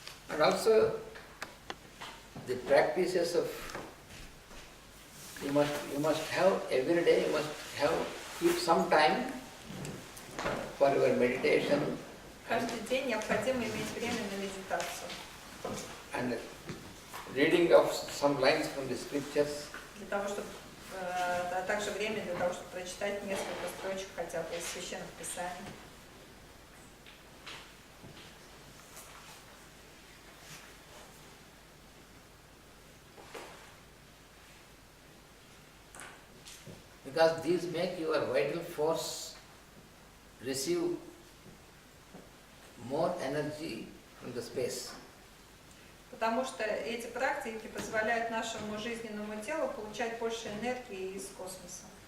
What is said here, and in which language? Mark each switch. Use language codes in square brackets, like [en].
[en] And also the practices of you must have every day you must have keep some time for your meditation [ru] Каждый день необходимо иметь время на медитацию, [en] and reading of some lines from the scriptures [ru] для того, чтобы, а также время для того, чтобы прочитать несколько строчек хотя бы из священных писаний. [en] because these make your vital force receive more energy from the space. [ru] Потому что эти практики позволяют нашему жизненному телу получать больше энергии из космоса.